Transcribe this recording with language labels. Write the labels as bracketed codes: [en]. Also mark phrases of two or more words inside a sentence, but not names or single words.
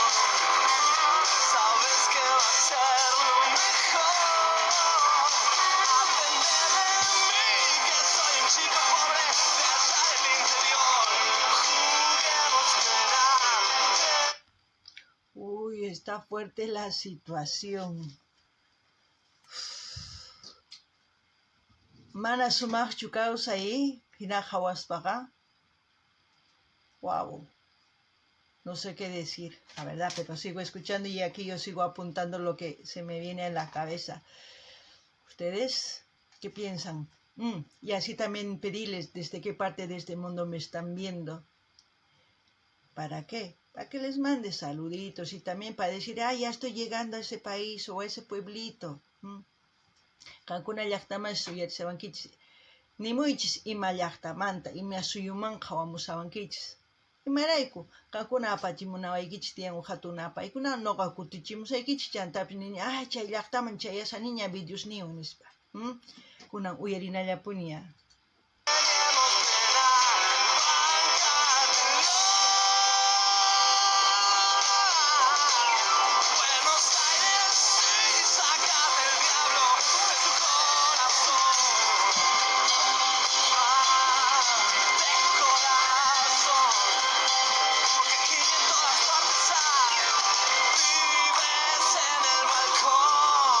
[es] Sabes que va a ser lo mejor. Aprende de mí, que soy un chico pobre de allá del interior. Juguemos grande. Uy, está fuerte la situación. [qu] Mana sumaqchu kawsay hina hawaspaqa. Wow. [es] No sé qué decir, la verdad, pero sigo escuchando y aquí yo sigo apuntando lo que se me viene a la cabeza. ¿Ustedes qué piensan? Y así también pedirles desde qué parte de este mundo me están viendo. ¿Para qué? Para que les mande saluditos y también para decir, ya estoy llegando a ese país o a ese pueblito. [qu] Kankuna llaqtaman suyarisawankichis. Nimuychis ima llaqtamanta, ima suyuman hawamusawankichis. Imarayku, kankuna apachimunawaykichis tiyan hatun apaykuna, noqa kutichimusaykichis chantapis nini, chay llaqtaman chayasaniña videos niwan nispa. Kunan uyarinallapuña. [es] Buenos Aires, sí, sácate el diablo de tu corazón. De corazón. Porque aquí en todas partes vives en el balcón.